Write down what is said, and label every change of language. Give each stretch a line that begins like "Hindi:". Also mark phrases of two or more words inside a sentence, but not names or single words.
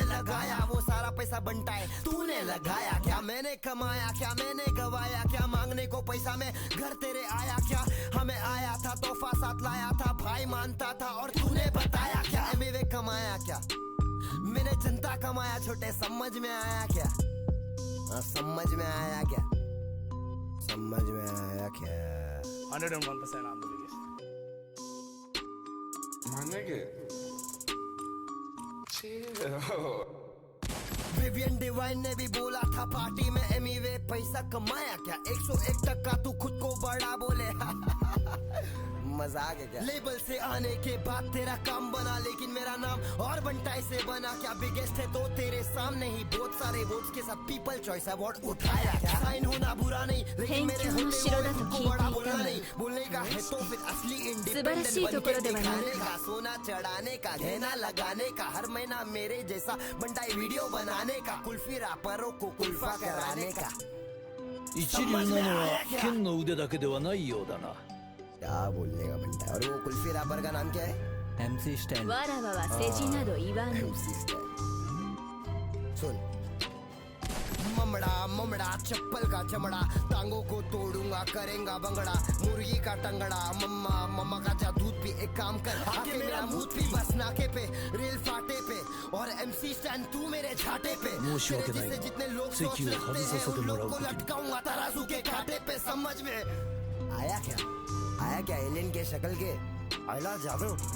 Hindi: लगाया वो सारा पैसा बनता है तूने लगाया क्या मैंने कमाया क्या मैंने गवाया क्या मांगने को पैसा में घर तेरे आया क्या हमें आया था तोहफा साथ लाया था भाई मानता था और तूने बताया क्या एमिवे कमाया क्या मैंने जनता कमाया छोटे समझ में आया क्या समझ में आया क्या समझ में आया क्या
English: 101% on the biggest. My nigga, chill.
Hindi: विवियन डिवाइन ने भी बोला था पार्टी में एमिवे पैसा कमाया क्या 101% तू खुद को बड़ा बोले मजाक है क्या लेबल से आने के बाद तेरा काम बना लेकिन मेरा नाम और बंटाई से बना क्या बिगेस्ट है तो तेरे सामने ही बहुत सारे वोट्स के साथ पीपल चॉइस अवार्ड उठाया क्या साइन होना बुरा नहीं लेकिन मेरे होते हुए खुद को बड़ा बोलना नहीं बोलने का है तो फिर असली इंडिपेंडेंट बन के दिखाने का सोना चढ़ाने का गहना लगाने का हर महीना मेरे जैसा बंटाई वीडियो बनाने का कुल्फी रैपरों को कुल्फा कराने का
Japanese: 一流なのは剣の腕だけではないようだな
Hindi: क्या बोलने का बनता है और वो कुल्फी रैपर का नाम क्या है MC स्टैंड
Japanese: わらわは世辞など言わぬ
Hindi: MC स्टैंड सुन बमड़ा ममड़ा चप्पल का चमड़ा, टांगों को तोड़ूंगा करेंगा बंगड़ा, मुर्गी का टंगड़ा, मम्मा मम्मा का जा दूध पी, एक काम कर आके मेरा मुंह पी, बस नाके पे रेल फाटे पे और MC स्टैंड तू मेरे छाटे पे, तेरे जैसे जितने लोग सोच रखते हैं उन लोग को लटकाऊंगा तराजू के कांटे पे, समझ में आया क्या एलियन के शक्ल के आइला जादू।